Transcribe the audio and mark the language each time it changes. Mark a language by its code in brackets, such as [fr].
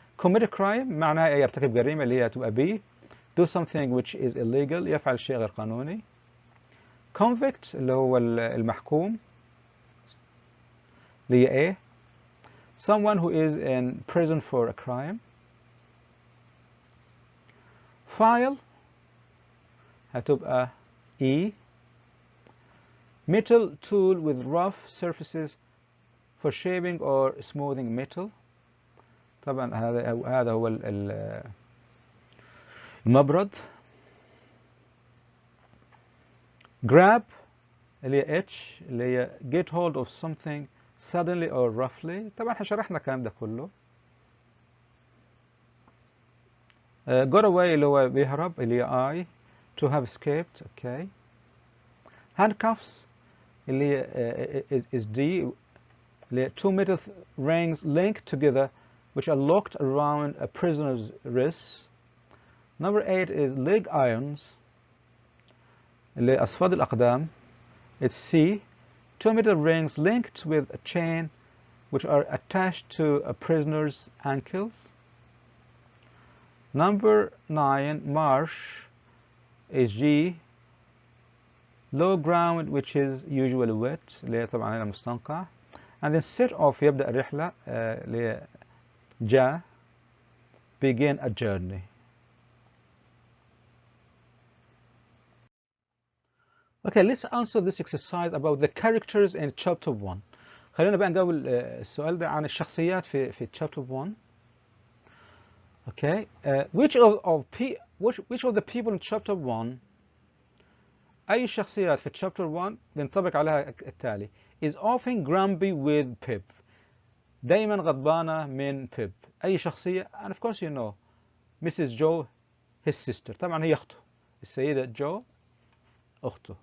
[ar] commit a crime معناها يرتكب جريمة اللي هي تبقى B. [en] do something which is illegal [ar] يفعل شيء غير قانوني. convict اللي هو المحكوم اللي هي A. [en] someone who is in prison for a crime. [ar] file هتبقى E. [en] metal tool with rough surfaces for shaving or smoothing metal. [ar] طبعا هذا هو المبرد. [en] grab [ar] اللي هي H اللي هي [en] get hold of something suddenly or roughly. [ar] طبعا احنا شرحنا الكلام ده كله. got away اللي هو بيهرب اللي هي I. [en] to have escaped. okay. handcuffs اللي هي is D اللي هي two metal rings linked together which are locked around a prisoner's wrists. number 8 is leg irons [ar] اللي هي أصفاد الأقدام. [en] it's C. two metal rings linked with a chain which are attached to a prisoner's ankles. number 9 marsh is G. low ground which is usually wet [ar] اللي هي طبعا هنا مستنقع. [en] and then set off [ar] يبدأ الرحلة اللي هي جا. [en] begin a journey. okay, let's answer this exercise about the characters in chapter 1. [ar] خلينا بقى نجاوب السؤال ده عن الشخصيات في chapter 1. [en] okay. which of the people in chapter 1 [ar] أي الشخصيات في chapter 1 بينطبق عليها التالي. [en] is often grumpy with Pip. [ar] دايما غضبانة من Pip. أي شخصية [en] and of course you know Mrs. Joe his sister. [ar] طبعا هي أخته السيدة جو أخته.